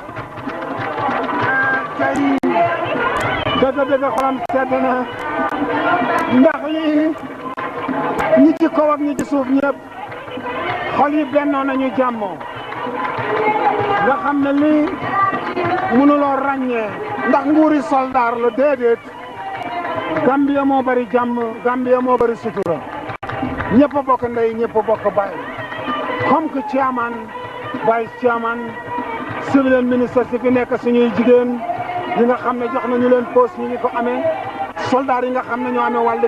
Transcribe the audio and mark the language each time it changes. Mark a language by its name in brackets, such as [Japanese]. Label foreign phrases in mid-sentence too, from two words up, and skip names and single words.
[Wolof] tey dëgg-dëgg xolam sedd na ndax lii ñi ci kaw ak ñi ci suuf ñëpp xol yi bennoo nañu jàmmoo nga xam ne lii mënuloo ràññee ndax nguuri soldaar la déedéet Gambia moo bari jàmm Gambia moo bari sutura ñëpp a bokk ndey ñëpp a bokk baay [French] comme que [English] chairman vice chairman [French] civil ministre [Wolof] si fi nekk suñuy jigéen yi nga xam ne jox nañu leen poste ñu ko amee soldaar yi nga xam ne ñoo amee wàllu